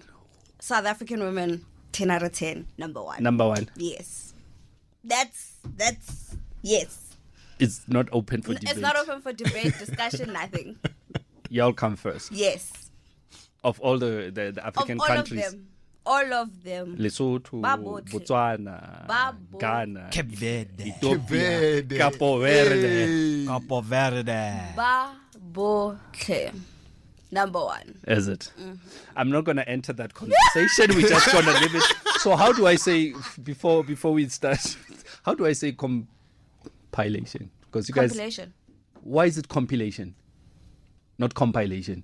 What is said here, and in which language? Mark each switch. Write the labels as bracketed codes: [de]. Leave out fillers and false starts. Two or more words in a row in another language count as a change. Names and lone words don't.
[en] South African women, 10 out of 10, number one. Number one. Yes. That's yes. It's not open for debate. It's not open for debate, discussion, nothing. Y'all come first. Yes. Of all the African Of all countries. of them. All of them. Lesotho, [tn] Ba botlhe. [en] Botswana, [tn] Ba botlhe. [en] Ghana, Cape Verde. Ethiopia, Capo Verde. Capo Verde. [tn] Ba botlhe. [en] Number one. Is it? I'm not going to enter that conversation. We're just going to leave it. So how do I say, before we start, how do I say compilation? Because you guys, Compilation. why is it compilation? Not compilation.